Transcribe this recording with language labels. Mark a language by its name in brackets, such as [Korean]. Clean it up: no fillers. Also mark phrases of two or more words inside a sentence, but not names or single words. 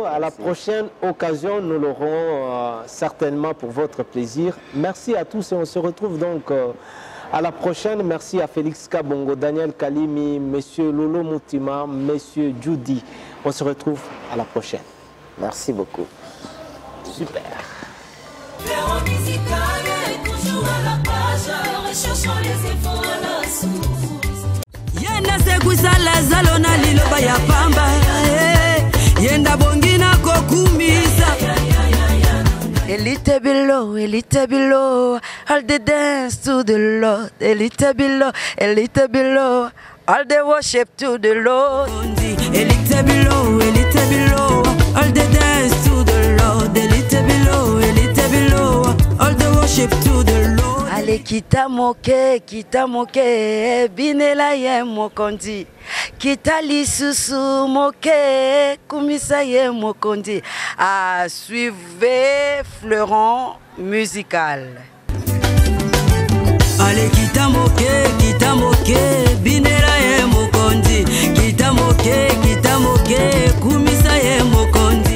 [French] À la prochaine occasion, nous l'aurons certainement pour votre plaisir. Merci à tous et on se retrouve donc à la prochaine. Merci à Félix Kabongo, Daniel Kalimi, Monsieur Lolo Moutima, Monsieur Judy. On se retrouve à la prochaine. Merci beaucoup. Super. [Lingala] Yenda sekusala zalona liloba ya pamba yenda bongina kokumisa elite [English] below all the dance to the Lord elite below all the worship to the Lord elite below all the dance to the Lord elite below all the worship to the Lord. [Lingala] Ale kita moke binela ye mokondi kita lisusu moke kumisa ye mokondi. [French] À suivre Fleuron musical. [Lingala] Ale kita kitamoke, binela ye mokonzi, kitamoke, kumisa ye mokonzi.